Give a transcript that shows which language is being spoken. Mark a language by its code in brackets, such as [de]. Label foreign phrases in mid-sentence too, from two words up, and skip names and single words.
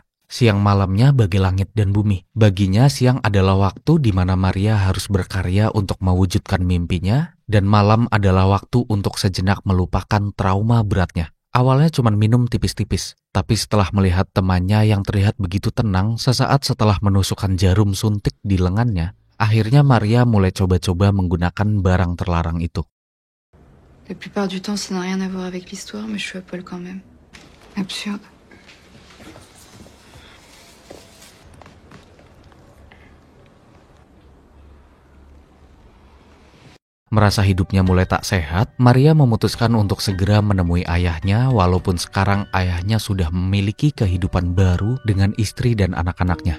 [id] Siang malamnya bagi langit dan bumi. Baginya siang adalah waktu di mana Maria harus berkarya untuk mewujudkan mimpinya, dan malam adalah waktu untuk sejenak melupakan trauma beratnya. Awalnya cuma minum tipis-tipis, tapi setelah melihat temannya yang terlihat begitu tenang sesaat setelah menusukkan jarum suntik di lengannya, akhirnya Maria mulai coba-coba menggunakan barang terlarang itu. [fr] La plupart du temps, ça n'a rien à voir avec l'histoire, mais je suis à poil quand même. Absurde. [id] Merasa hidupnya mulai tak sehat, Maria memutuskan untuk segera menemui ayahnya walaupun sekarang ayahnya sudah memiliki kehidupan baru dengan istri dan anak-anaknya.